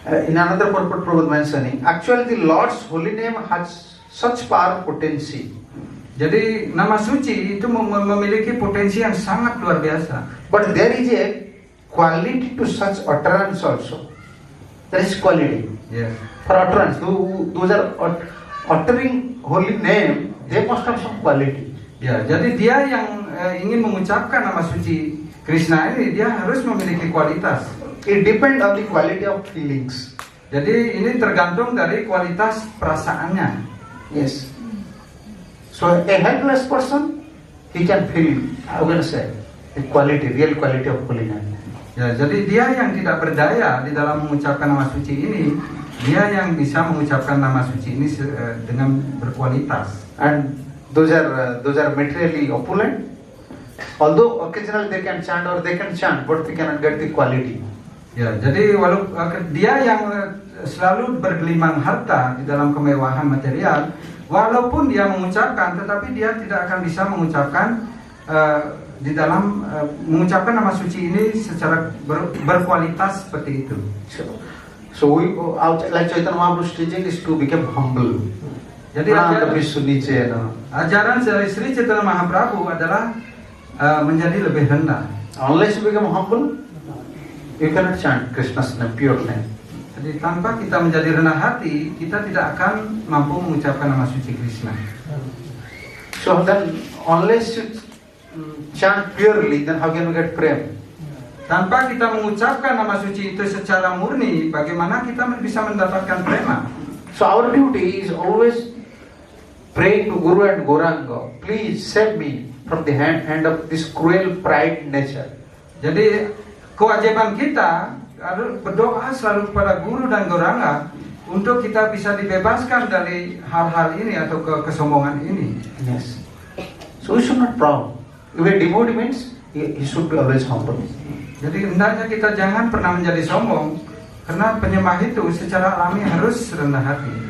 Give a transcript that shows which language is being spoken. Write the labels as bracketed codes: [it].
[en] In another purport, Prabhupada mentioning, actually the Lord's holy name has such power potency. [id] Jadi nama suci itu memiliki potensi yang sangat luar biasa. [en] But there is a quality to such utterance also. There is quality. Ya. For utterance, those are uttering holy name, they must have some quality. [id] Ya, jadi dia yang ingin mengucapkan nama suci Krishna ini, dia harus memiliki kualitas. [en] It depends on the quality of feelings. [id] Jadi ini tergantung dari kualitas perasaannya. [en] Yes. So a helpless person, he can feel, how can I say, the quality, real quality of holy name. [id] Ya, jadi dia yang tidak berdaya di dalam mengucapkan nama suci ini, dia yang bisa mengucapkan nama suci ini dengan berkualitas. [en] And those are materially opulent. Although occasionally they can chant or they can chant, but they cannot get the quality. [id] Ya, jadi walaupun dia yang selalu bergelimang harta di dalam kemewahan material, walaupun dia mengucapkan, tetapi dia tidak akan bisa mengucapkan di dalam mengucapkan nama suci ini secara berkualitas seperti itu. [en] So we, like Chaitanya Mahaprabhu's teaching is to become humble. [id] Jadi ajaran dari Sri Chaitanya Mahaprabhu adalah menjadi lebih rendah. [en] Unless you become humble, you cannot chant Krishna's name, pure name. [id] Jadi tanpa kita menjadi rendah hati, kita tidak akan mampu mengucapkan nama suci Krishna. [en] So then, unless you chant purely, then how can we get prem? [id] Tanpa kita mengucapkan nama suci itu secara murni, bagaimana kita bisa mendapatkan prema? [en] So our duty is always pray to Guru and Gauranga, please save me from the hand of this cruel pride nature. [id] Jadi kewajiban kita berdoa selalu kepada Guru dan Gauranga untuk kita bisa dibebaskan dari hal-hal ini atau kesombongan ini. [en] Yes. So we should not proud. If a devotee means he should be always humble. [id] Jadi hendaknya kita jangan pernah menjadi sombong, karena penyembah itu secara alami harus rendah hati.